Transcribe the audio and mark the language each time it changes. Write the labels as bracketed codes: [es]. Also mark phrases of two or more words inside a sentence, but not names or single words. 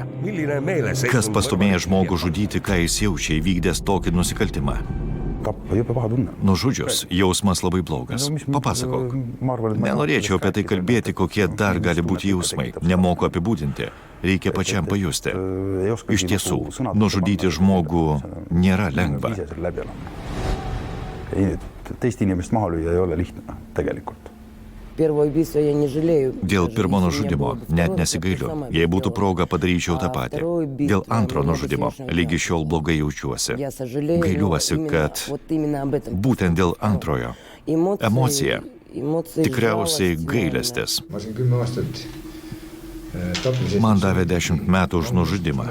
[lt] Kas pastumėja žmogų žudyti, ką jis jaučia įvykdęs tokį nusikaltimą? Nužudžius, jausmas labai blogas. Papasakok. Nenorėčiau apie tai kalbėti, kokie dar gali būti jausmai. Nemoku apibūdinti. Reikia pačiam pajusti. Iš tiesų, nužudyti žmogų nėra lengva. [et] Teist inimest maha lüüa ei ole lihtne, tegelikult. [lt] Dėl pirmo nužudimo net nesigailiu. Jei būtų proga, padaryčiau tą patį. Dėl antro nužudimo lygi šiol blogai jaučiuosi. Gailiuosi, kad būtent dėl antrojo. Emocija. Tikriausiai gailestis. Man davė 10 metų už nužudimą.